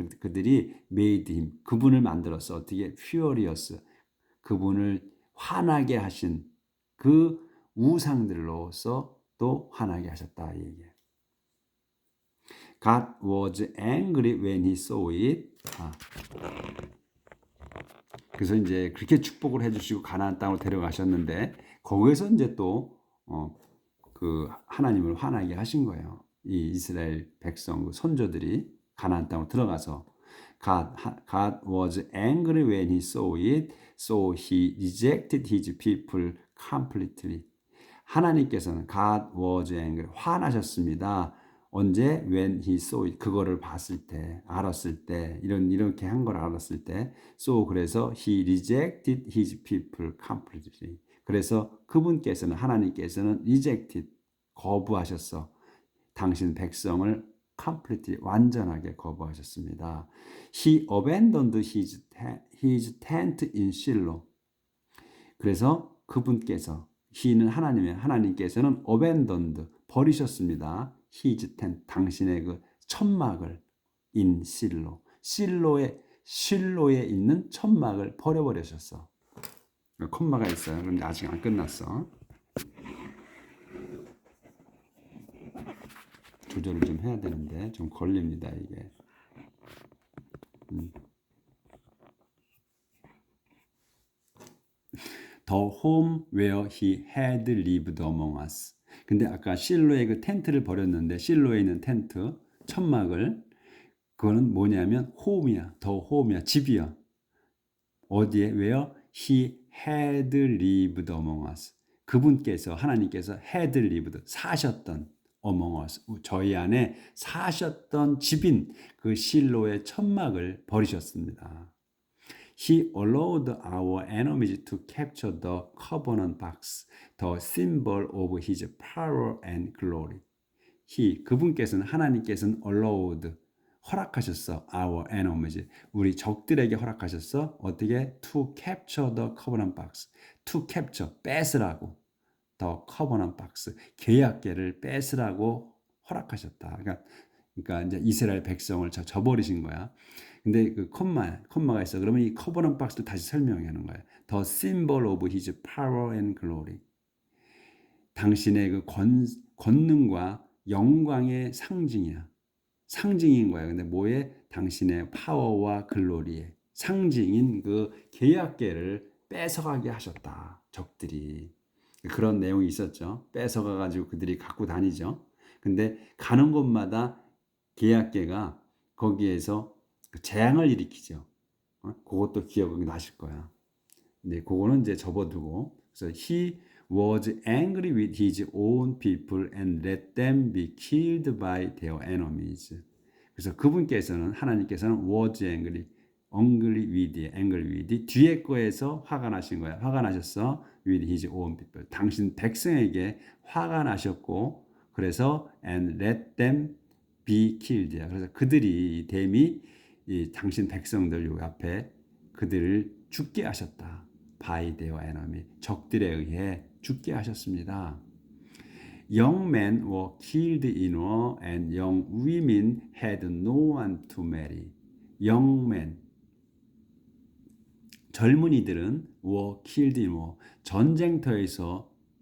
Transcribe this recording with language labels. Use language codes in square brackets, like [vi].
[ko] 그들이 [en] made him, [ko] 그분을 만들었어. 어떻게? furious. 그분을 화나게 하신 그 우상들로서 또 화나게 하셨다 이 얘기예요. [en] God was angry when he saw it. [ko] 그래서 이제 그렇게 축복을 해주시고 가나안 땅으로 데려가셨는데, 거기에서 이제 또 그 하나님을 화나게 하신 거예요. 이 이스라엘 백성, 그 선조들이 가나안 땅으로 들어가서 [en] God was angry when he saw it, so he rejected his people completely. [ko] 하나님께서는 [en] God was angry, [ko] 화나셨습니다. 언제? [en] When he saw it, [ko] 그거를 봤을 때, 알았을 때, 이렇게 한 걸 알았을 때. [en] So [ko] 그래서 [en] he rejected his people completely. [ko] 그래서 그분께서는, 하나님께서는 rejected, 거부하셨어. 당신 백성을 completely, 완전하게 거부하셨습니다. [en] He abandoned his tent in Shiloh. [ko] 그래서 그분께서, he는 하나님께서는 abandoned, 버리셨습니다. [en] his tent, [ko] 당신의 그 천막을 [en] in Shiloh, [ko] 실로에 있는 천막을 버려버리셨어. 콤마가 있어요. 그런데 아직 안 끝났어. 조절을 좀 해야 되는데 좀 걸립니다 이게. [en] The home where he had lived among us. [ko] 근데 아까 실로의 그 텐트를 버렸는데, 실로에 있는 텐트, 천막을, 그거는 뭐냐면 home이야. [en] The home [ko] 이야. 집이야. 어디에? [en] where he had lived among us. [ko] 그분께서, 하나님께서 [en] had lived, [ko] 사셨던, [en] among us, [ko] 저희 안에 사셨던 집인 그 실로의 천막을 버리셨습니다. [en] He allowed our enemies to capture the covenant box, the symbol of his power and glory. [ko] 그분께서는, 하나님께서는 allowed, 허락하셨어. [en] Our enemies, [ko] 우리 적들에게 허락하셨어. 어떻게? [en] To capture the covenant box. To capture, [ko] 뺏으라고. [en] The covenant box, [ko] 계약궤를 뺏으라고 허락하셨다. 그러니까 이제 이스라엘 백성을 저버리신 거야. 근데 그 콤마가 있어. 그러면 이 [en] covenant box [ko] 를 다시 설명하는 거야. [en] The symbol of his power and glory. [ko] 당신의 그 권능과 영광의 상징이야. 상징인 거야. 근데 뭐에? 당신의 파워와 글로리의 상징인 그 계약궤를 뺏어가게 하셨다. 적들이. 그런 내용이 있었죠. 뺏어가가지고 그들이 갖고 다니죠. 근데 가는 곳마다 계약궤가 거기에서 재앙을 일으키죠. 그것도 기억이 나실 거야. 근데 그거는 이제 접어두고, 그래서 [en] he was angry with his own people and let them be killed by their enemies. [ko] 그래서 그분께서는, 하나님께서는 [en] was angry with, [ko] 뒤에 거에서 화가 나신 거야. 화가 나셨어. [en] with his own people, [ko] 당신 백성에게 화가 나셨고, 그래서 [en] and let them be killed. [ko] 그래서 그들이, 댐이 당신 백성들 요 앞에 그들을 죽게 하셨다. [en] by their enemy, [ko] 적들에 의해 죽게 하셨습니다. [en] Young men were killed in war and young women had no one to marry. Young men, [ko] 젊은이들은 [en] were killed in war, [ko] 전쟁터에서